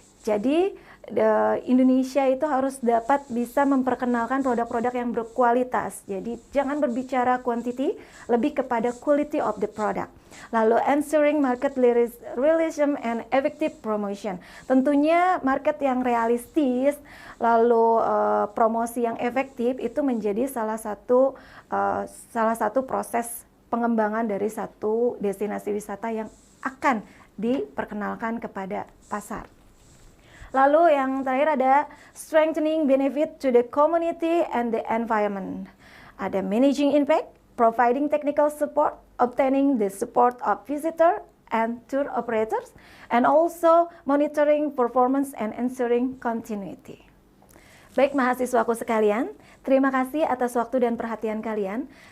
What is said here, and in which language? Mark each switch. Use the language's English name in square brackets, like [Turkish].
[Indonesian] Jadi Indonesia itu harus dapat bisa memperkenalkan produk-produk yang berkualitas. Jadi jangan berbicara quantity, lebih kepada [English] quality of the product. Lalu ensuring market realism and effective promotion. [Indonesian] Tentunya market yang realistis, lalu promosi yang efektif itu menjadi salah satu proses pengembangan dari satu destinasi wisata yang akan diperkenalkan kepada pasar. Lalu yang terakhir ada [English] strengthening benefit to the community and the environment. Ada managing impact, providing technical support, obtaining the support of visitor and tour operators, and also monitoring performance and ensuring continuity. [Indonesian] Baik mahasiswaku sekalian, terima kasih atas waktu dan perhatian kalian.